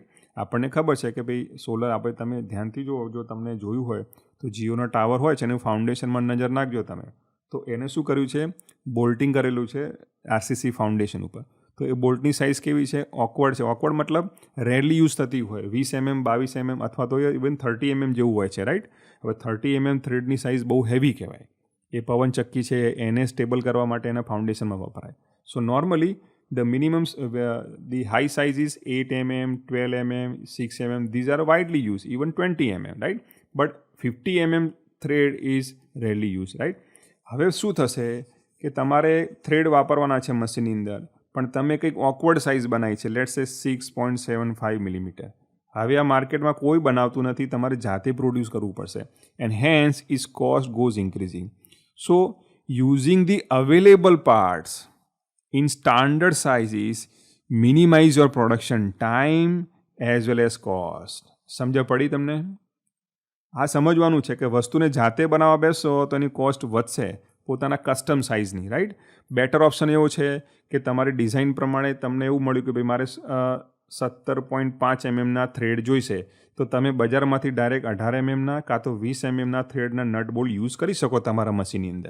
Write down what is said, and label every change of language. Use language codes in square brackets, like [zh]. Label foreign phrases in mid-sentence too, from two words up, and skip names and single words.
[gu] આપણને ખબર છે કે ભાઈ સોલર, આપણે તમે ધ્યાનથી જો તમને જોયું હોય તો જીઓના ટાવર હોય છે એનું ફાઉન્ડેશનમાં નજર નાખજો તમે, તો એને શું કર્યું છે, બોલ્ટિંગ કરેલું છે [en] RCC foundation [gu] ઉપર. તો એ બોલ્ટની સાઇઝ કેવી છે, ઓકવર્ડ છે. ઓકવર્ડ મતલબ [en] rarely use [gu] થતી હોય, 20 mm 22 mm અથવા તો ઇવન 30 mm જેવું હોય છે, રાઈટ. હવે 30 mm થ્રેડની સાઇઝ બહુ હેવી કહેવાય. એ પવનચક્કી છે એને સ્ટેબલ કરવા માટે એના ફાઉન્ડેશનમાં વપરાય. [en] so normally the minimum the high size is 8 mm, 12 mm, 6 mm. These are widely used, even 20 mm, right? But 50 mm thread is rarely used, right? [gu] હવે શું થશે કે તમારે થ્રેડ વાપરવાના છે મશીનની અંદર, પણ તમે કંઈક ઓકવર્ડ સાઇઝ બનાવી છે, [en] let's say [gu] 6.75 મિલીમીટર. હવે આ માર્કેટમાં કોઈ બનાવતું નથી, તમારે જાતે પ્રોડ્યુસ કરવું પડશે, [en] and hence is cost goes increasing. so using the available parts in standard sizes minimize your production time as well as cost. [gu] સમજ પડી તમને? આ સમજવાનું છે કે વસ્તુને જાતે બનાવવા બેસો તો એની કોસ્ટ વધશે પોતાના કસ્ટમ સાઇઝની, રાઈટ. [en] better option [gu] એવો છે કે તમારી ડિઝાઇન પ્રમાણે તમને એવું મળ્યું કે ભાઈ મારે 17.5 mm થ્રેડ જોઈશે, તો તમે બજારમાંથી ડાયરેક્ટ 18 mm કાં તો 20 mm થ્રેડના [en] nut bolt use [gu] કરી શકો તમારા મશીનની અંદર.